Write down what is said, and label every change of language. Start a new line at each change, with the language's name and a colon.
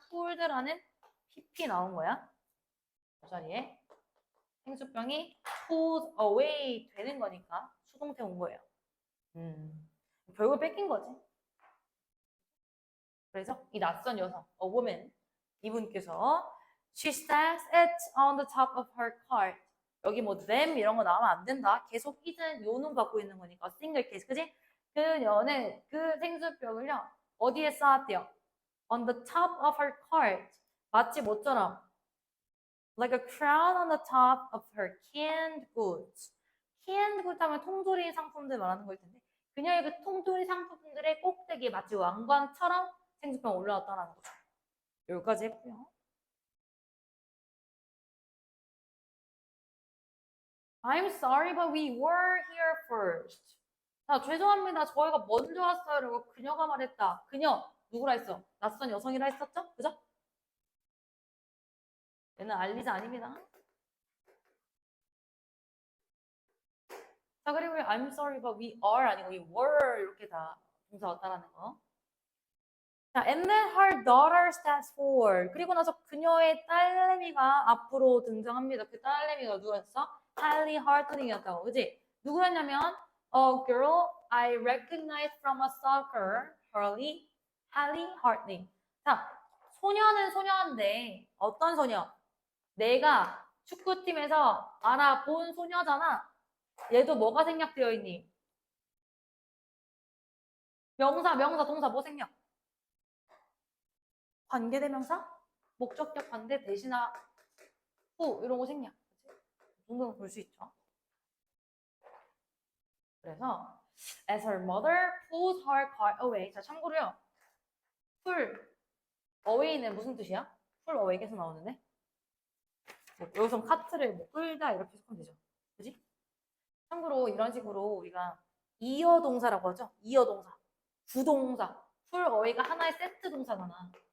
Korean: pulled라는 pp 나온 거야. 그 자리에 생수병이 pulled away 되는 거니까 수동태 온 거예요. 결국 뺏긴 거지. 그래서 이 낯선 여성, a woman, 이분께서
English: she stacks it on the top of her cart.
Korean: 여기 뭐 them 이런 거 나오면 안 된다. 계속 is는 요놈 갖고 있는 거니까 single case, 그지? 그녀는 그 생수병을요 어디에 쌓았대요?
English: On the top of her cart.
Korean: 마치 뭐처럼?
English: Like a crown on the top of her canned goods.
Korean: canned goods 하면 통조림 상품들 말하는 걸 텐데 그녀의 그 통조림 상품들의 꼭대기에 마치 왕관처럼 생수병 올라왔다는 거죠. 여기까지 했고요.
English: I'm sorry, but we were here first.
Korean: 자, 죄송합니다. 저희가 먼저 왔어요. 라고 그녀가 말했다. 그녀, 누구라 했어? 낯선 여성이라 했었죠? 그죠? 얘는 알리자 아닙니다. 자, 그리고
English: I'm sorry, but we are
Korean: 아니고 we were 이렇게 다 동사 왔다라는 거.
English: 자, and then her daughter steps forward.
Korean: 그리고 나서 그녀의 딸내미가 앞으로 등장합니다. 그 딸내미가 누구였어? Hallie Hartling이었다고, 그지?
English: 누구였냐면 a girl I recognize from a stalker, Hallie Hartling.
Korean: 자, 소녀는 소녀인데 어떤 소녀? 내가 축구팀에서 알아본 소녀잖아. 얘도 뭐가 생략되어 있니? 명사, 동사 뭐 생략? 관계대명사? 목적격 관대 대신하 후 이런 거 생략. 이 정도는 볼 수 있죠.
English: 그래서 as her mother pulls her cart away.
Korean: 자, 참고로요. pull away는 무슨 뜻이야? pull away에서 나오는데 여기서 카트를 뭐 끌다 이렇게 해석하면 되죠. 그지? 참고로 이런 식으로 우리가 이어 동사라고 하죠. 이어 동사, 부동사, pull away가 하나의 세트 동사잖아.